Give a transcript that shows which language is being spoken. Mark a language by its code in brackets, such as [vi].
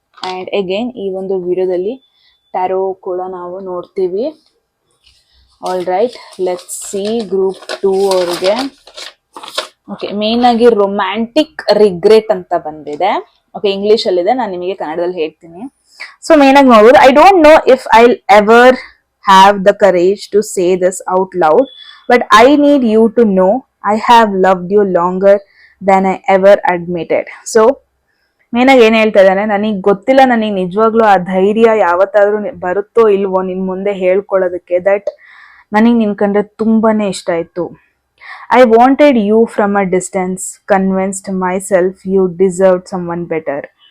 [kn] And again ಈ ಒಂದು ವಿಡಿಯೋದಲ್ಲಿ ಟ್ಯಾರೋ ಕೂಡ ನಾವು ನೋಡ್ತೀವಿ. [en] all right, let's see [kn] group 2 ಅವ್ರಿಗೆ. ಓಕೆ, ಮೇನ್ ಆಗಿ ರೊಮ್ಯಾಂಟಿಕ್ ರಿಗ್ರೆಟ್ ಅಂತ ಬಂದಿದೆ. ಓಕೆ, ಇಂಗ್ಲಿಷ್ ಅಲ್ಲಿದೆ, ನಾನು ನಿಮಗೆ ಕನ್ನಡದಲ್ಲಿ ಹೇಳ್ತೀನಿ. ಸೊ ಮೇನ್ ಆಗಿ ನೋಡ್ಬೋದು, [en] I don't know if I ever have the courage to say this out loud, but I need you to know I have loved you longer than I ever admitted. [kn] So ಮೇನಾಗಿ ಏನ್ ಹೇಳ್ತಾ ಇದ್ದಾನೆ, ನನಗ್ ಗೊತ್ತಿಲ್ಲ ನನಗ್ ನಿಜವಾಗ್ಲೂ ಆ ಧೈರ್ಯ ಯಾವತ್ತಾದ್ರೂ ಬರುತ್ತೋ ಇಲ್ವೋ ನಿನ್ ಮುಂದೆ ಹೇಳ್ಕೊಳ್ಳೋದಕ್ಕೆ, ದಟ್ ನನಗ್ ನಿನ್ ಕಂಡ್ರೆ ತುಂಬಾನೇ ಇಷ್ಟ ಆಯ್ತು. [en] I wanted you from a distance, convinced myself you deserve someone better.